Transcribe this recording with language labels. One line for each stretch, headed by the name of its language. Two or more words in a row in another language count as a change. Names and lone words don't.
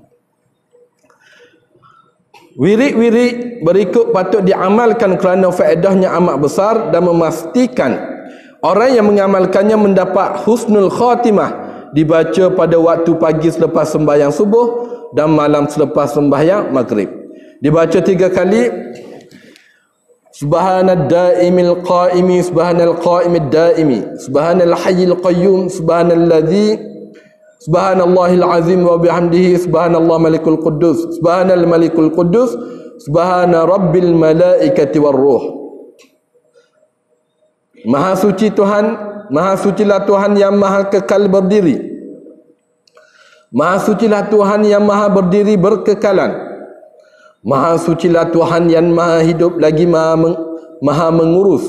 Malay: Wirid-wirid berikut patut diamalkan kerana faedahnya amat besar dan memastikan orang yang mengamalkannya mendapat
Arabic: حسن الخاتمة,
Malay: dibaca pada waktu pagi selepas sembahyang subuh dan malam selepas sembahyang maghrib. Dibaca 3 kali.
Arabic: سبحان الدائم القائم سبحان القائم الدائم سبحان الحي القيوم سبحان الذي سبحان الله العظيم وبحمده سبحان الله الملك القدوس سبحان الملك القدوس سبحان رب الملائكة والروح.
Malay: Maha suci Tuhan, maha sucilah Tuhan yang maha kekal berdiri. Maha sucilah Tuhan yang maha berdiri berkekalan. Maha sucilah Tuhan yang maha hidup lagi maha mengurus.